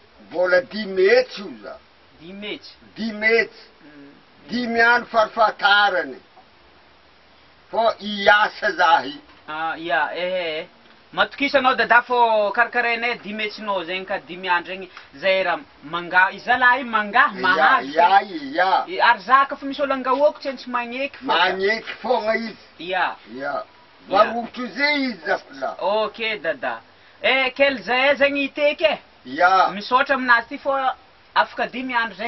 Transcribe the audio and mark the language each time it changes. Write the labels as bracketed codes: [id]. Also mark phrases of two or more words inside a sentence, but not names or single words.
[mg] vola 10 metsy io za 10 metsy. 10 metsy 5 andro farafahatarany fo iasa zahy Ah, ia, matokisa anao dada fô karakarainay 10 metsinao zegny ka 10 andro zegny zay raha manga izalahy manga mahazo. ia Ary zaka fa misy olo angahoako tsy tsy magneky fô. magneky fogna izy Ia. ia varotro zay izy zafla Okay dada. Kel zay zegny iteky e. ia Misaotra aminazy ty fô afaka 10 andro zegny